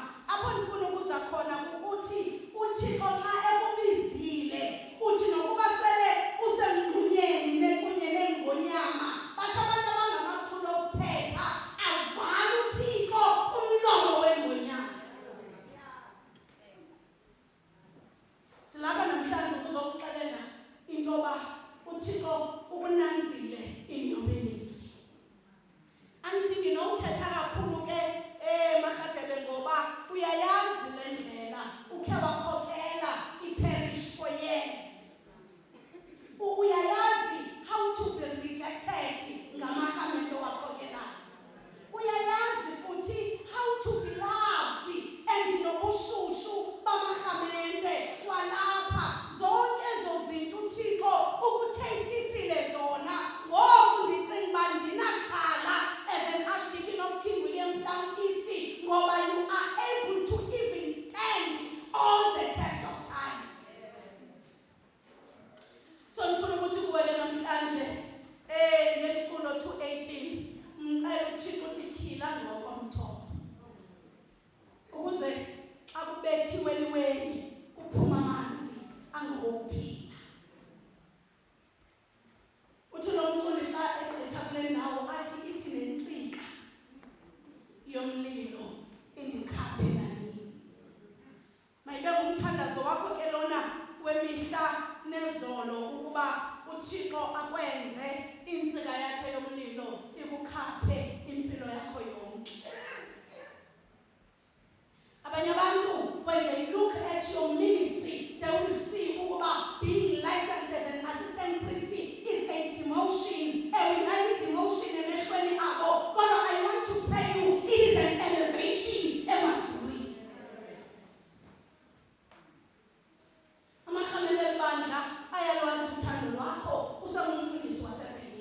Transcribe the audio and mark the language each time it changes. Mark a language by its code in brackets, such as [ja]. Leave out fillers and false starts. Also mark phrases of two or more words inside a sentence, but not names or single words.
[xh] Apho ndifuna ukuza khona ukuthi uThixo xa ekubizile uthi nokuba sele usemgqunyeni nekunye nengonyama bathi abantu abangamaqhulo okuthetha avala uThixo umlomo wengonyama. Dilapha namhlanje kuzokuxelela into yoba uThixo ubunanzile [en] in your ministry. [xh] Andidingi nokuthetha kakhulu ke Mahadebe ngoba uyayazi le ndlela ukhe wakhokela iparish [en] for years. [xh] Uyayazi [en] how to be rejected [xh] ngamahamelo wakhokelayo. Uyayazi futhi [en] how to be loved and [xh] nobushushu bamahamente kwalapha. Zonke ezo zinto uThixo ukuthestisile zona. Ngoku ndicinga uba ndinakhala [en] as an archdeacon of King Williamstown East [xh] ngoba [en] you are able to even stand all the test of times. [xh] So ndifuna ukuthi kuwele namhlanje ngeculo 218 ngicela uThixo uthi tyhila ngokomthobo ukuze xa kubethiwe liweni kuphuma amanzi angowokuphila. Uthi lo mculi xa egqitha kule ndawo athi ithi nentsika yomlilo indikhaphe nanini. Mayibe umthandazo wakho ke lona wemihla nezolo ukuba uThixo akwenze insika yakhe yomlilo ikukhaphe impilo yakho yonke. Abanye abantu [en] when they look at your ministry they will see [xh] ukuba [en] being licensed as an assistant priest is a demotion, a demotion [xh] emehlweni abo. Kodwa [en] I want to tell you it is an elevation [xh] emazulwini. Amahamelo ebandla ayalwazi uthando lwakho usangumfundisi wase